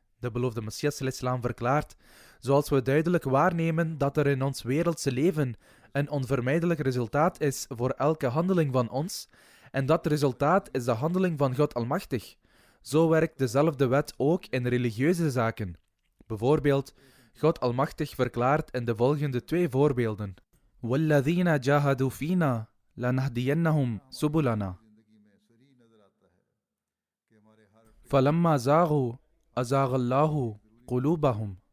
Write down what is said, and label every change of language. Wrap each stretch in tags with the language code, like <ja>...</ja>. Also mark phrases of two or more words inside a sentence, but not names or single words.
<nl>De beloofde Messias ﷺ verklaart, zoals we duidelijk waarnemen dat er in ons wereldse leven een onvermijdelijk resultaat is voor elke handeling van ons, en dat resultaat is de handeling van God Almachtig. Zo werkt dezelfde wet ook in religieuze zaken. Bijvoorbeeld, God Almachtig verklaart in de volgende 2 voorbeelden:</nl> <ar>وَالَّذِينَ جَاهَدُوا فِينَا لَنَهْدِيَنَّهُمْ سُبُلَنَا فَلَمَّا زَاغُوا أَزَاغَ اللَّهُ قُلُوبَهُمْ.</ar>